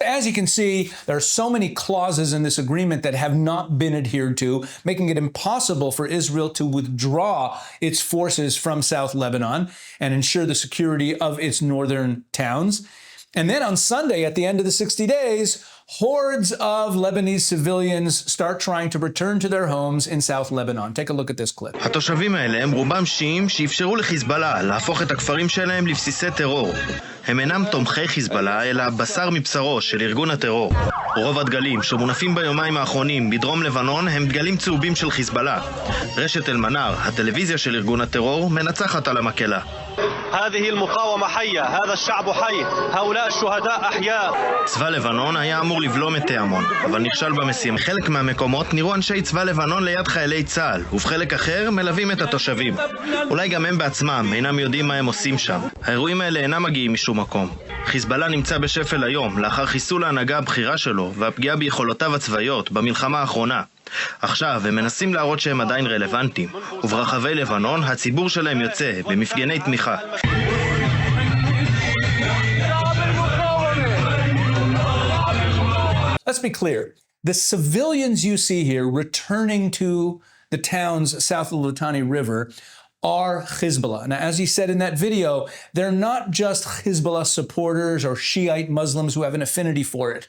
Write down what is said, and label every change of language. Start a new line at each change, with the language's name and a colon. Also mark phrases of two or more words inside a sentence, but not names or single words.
English: As you can see, there are so many clauses in this agreement that have not been adhered to, making it impossible for Israel to withdraw its forces from South Lebanon and ensure the security of its northern towns. And then on Sunday, at the end of the 60 days, hordes of Lebanese civilians start trying to return to their homes in South Lebanon. Take a look at this clip.
Hebrew: התושבים האלה הם רובם שיעים שאפשרו לחיזבאללה להפוך את הכפרים שלהם לבסיסי טרור. הם אינם תומכי חיזבאללה, אלא בשר מבשרו של ארגון הטרור. רוב הדגלים שמונפים ביומיים האחרונים בדרום לבנון הם דגלים צהובים של חיזבאללה. רשת אל-מנאר, הטלוויזיה של ארגון הטרור, מנצחת על המקהלה.
Arabic: هذه المقاومة حية، هذا الشعب حي، هؤلاء الشهداء أحياء.
Hebrew: צבא לבנון היה אמור לבלום את תיאמון, אבל נכשל במשימה. חלק מהמקומות נראו אנשי צבא לבנון ליד חיילי צה"ל, ובחלק אחר מלווים את התושבים. אולי גם הם בעצמם אינם יודעים מה הם עושים שם. האירועים האלה אינם מגיעים משום מקום. חיזבאללה נמצא בשפל היום, לאחר חיסול ההנהגה הבכירה שלו והפגיעה ביכולותיו הצבאיות במלחמה האחרונה. עכשיו הם מנסים להראות שהם עדיין רלוונטיים, וברחבי לבנון הציבור שלהם יוצא במפגני תמיכה.
English: Let's be clear. The civilians you see here returning to the towns south of the Litani River are Hezbollah. Now, as he said in that video, they're not just Hezbollah supporters or Shiite Muslims who have an affinity for it.